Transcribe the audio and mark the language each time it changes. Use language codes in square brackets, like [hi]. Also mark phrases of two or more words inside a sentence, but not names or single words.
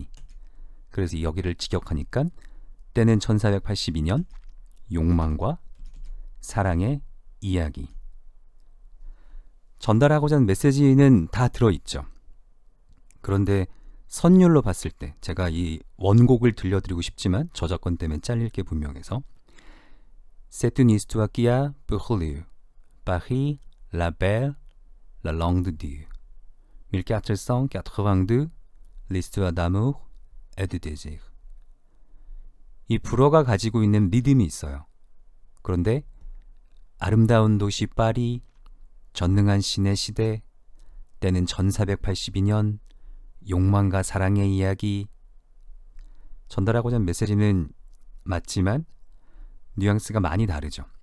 [ko] 그래서 여기를 직역하니까 때는 1482년 욕망과 사랑의 이야기. 전달하고자 하는 메시지는 다 들어있죠. 그런데 선율로 봤을 때 제가 이 원곡을 들려드리고 싶지만 저작권 때문에 잘릴 게 분명해서 [fr] C'est une histoire qui a pour lieu Paris, la belle, la langue de Dieu 1482 l'histoire d'amour et de désir. [ko] 이 불어가 가지고 있는 리듬이 있어요. 그런데 아름다운 도시 파리, 전능한 신의 시대, 때는 1482년, 욕망과 사랑의 이야기. 전달하고자 하는 메시지는 맞지만 뉘앙스가 많이 다르죠.